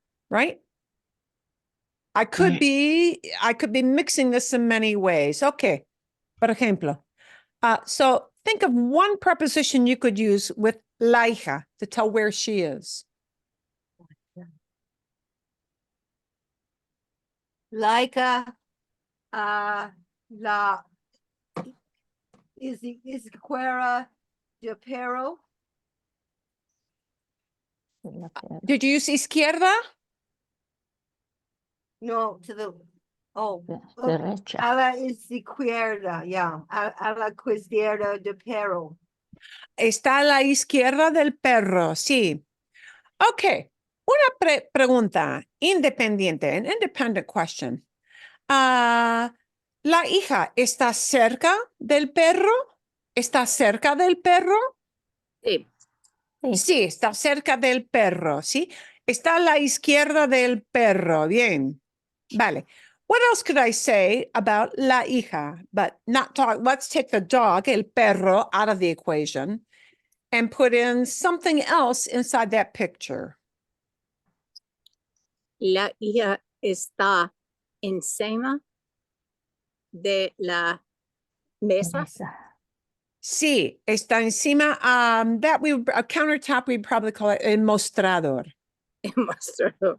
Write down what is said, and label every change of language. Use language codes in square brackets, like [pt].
[en] Right? I could Right. be mixing this in many ways. Okay. [es] Por ejemplo. [en] So think of one preposition you could use with la hija to tell where she is. [es] Laika, la izquierda de Perro. la que- [en] Did you use izquierda? No, to the, oh, [es] derecha. a la izquierda, yeah, a la izquierda de Perro. Está a la izquierda del perro, sí. Ok, una pregunta independiente, [en] an independent question. [es] ¿La hija está cerca del perro? ¿Está cerca del perro? Sí. Sí. Sí, está cerca del perro, ¿sí? Está a la izquierda del perro, bien. [en] Vale. What else could I say about la hija? But not talk, let's take the dog, el perro, out of the equation and put in something else inside that picture. [es] La hija está encima de la mesa. Esa. Sí, está encima, [en] a countertop, we'd probably call it el mostrador. [es] Mostrador.